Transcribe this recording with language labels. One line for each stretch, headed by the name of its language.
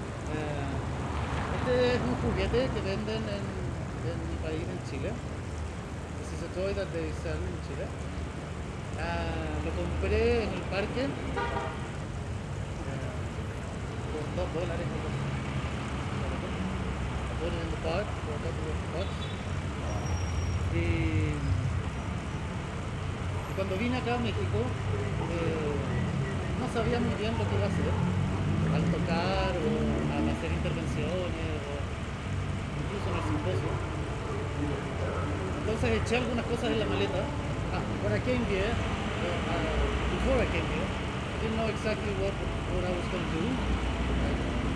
Spanish: Este es un juguete que venden en mi país, en Chile.
English: This is a toy that they sell in Chile.
Spanish: Lo compré en el parque por $2.
English: Put it in the park for a couple of bucks.
Spanish: Y cuando vine acá a México, no sabía muy bien lo que iba a hacer, al tocar o al hacer intervenciones o incluso en el simposio. Entonces eché algunas cosas en la maleta.
English: When I came here, before I came here, I didn't know exactly what I was going to do.